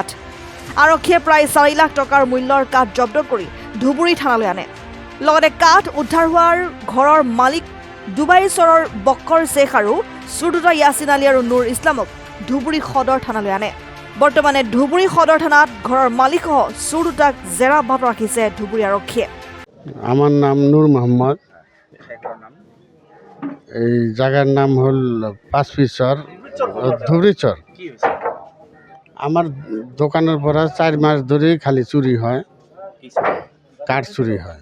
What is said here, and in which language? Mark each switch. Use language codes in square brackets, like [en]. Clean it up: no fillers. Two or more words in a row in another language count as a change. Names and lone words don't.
[as] আৰক্ষীয়ে প্ৰায় 4 লাখ টকাৰ মূল্যৰ কাঠ জব্দ কৰি ধুবুৰী থানালৈ আনে। লগতে কাঠ উদ্ধাৰ হোৱাৰ ঘৰৰ মালিক ডুবাই চৰৰ বক্কৰ শ্বেখ আৰু চুৰ দুটা ইয়াছিন আলী আৰু নুৰ ইছলামক ধুবুৰী সদৰ থানালৈ আনে। বৰ্তমানে ধুবুৰী সদৰ থানাত ঘৰৰ মালিকসহ চুৰ দুটাক জেৰা অব্যাহত ৰাখিছে ধুবুৰী আৰক্ষীয়ে। [bn] আমার নাম নূর মোহাম্মদ। এই জায়গার নাম হল পাঁচপিচর ধুবড়িচর। আমার দোকানের পরা 4 মাস ধরে খালি চুরি হয়, কাঠ চুরি হয়।